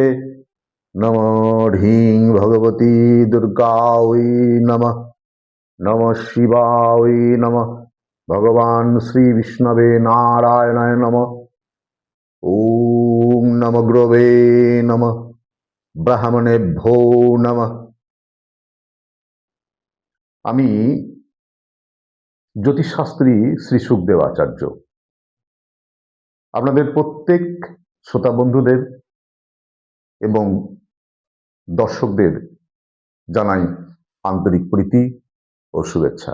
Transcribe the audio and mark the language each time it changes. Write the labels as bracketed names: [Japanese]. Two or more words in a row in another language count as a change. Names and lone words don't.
[Sanskrit] नमः ढीं भगवती दुर्गायै नमः। नमः शिवाय नमः। भगवान श्री विष्णवे नारायणाय नमः। ओम नमः गुरवे नमः। ब्राह्मणेभ्यो नमः। [Bangla] আমি জ্যোতিষশাস্ত্রী শ্রী সুখদেব আচার্য আপনাদের প্রত্যেক শ্রোতা বন্ধুদের এবং দর্শকদের জানাই আন্তরিক প্রীতি ও শুভেচ্ছা।